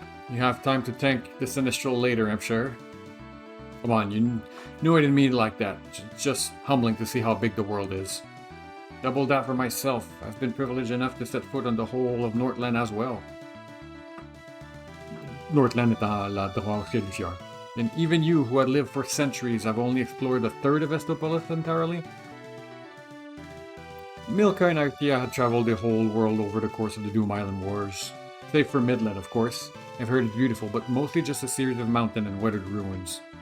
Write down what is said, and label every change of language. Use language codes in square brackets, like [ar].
[en] You have time to thank the Sinistral later, I'm sure. Come on, you knew I didn't mean it like that. It's just humbling to see how big the world is. Double that for myself. I've been privileged enough to set foot on the whole of Northland as well. [fr] Northland est à la droite de Lufia. [en] And even you, who had lived for centuries, have only explored a third of Estopolis entirely? Milka and Artia had traveled the whole world over the course of the Doom Island Wars. Save for Midland, of course. I've heard it's beautiful, but mostly just a series of mountain and weathered ruins.